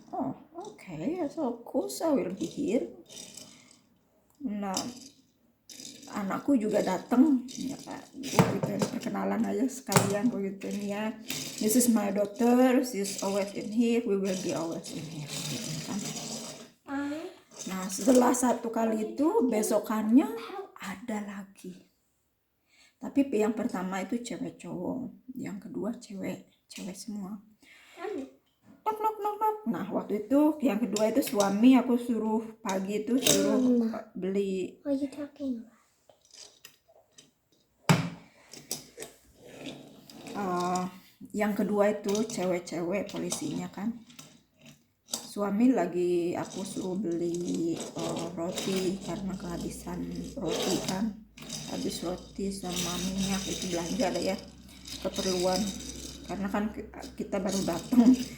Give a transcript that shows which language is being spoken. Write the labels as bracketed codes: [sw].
[en] Oh, okay, so of course I will be here. [id] Nah, anakku juga datang ya, gitu, perkenalan aja sekalian begitu ya. [en] This is my daughter, she's always in here, we will be always in here [id] gitu kan. Nah, setelah 1 kali itu, besokannya ada lagi. Tapi yang pertama itu cewek cowok, yang kedua cewek semua. Knock. Nah, waktu itu yang kedua itu suami aku suruh pagi itu suruh beli. [en] What are you talking about? [id] Yang kedua itu cewek polisinya kan. Suami lagi aku suruh beli roti karena kehabisan roti kan. Habis roti sama minyak itu belanja lah ya, keperluan. Karena kan kita baru datang.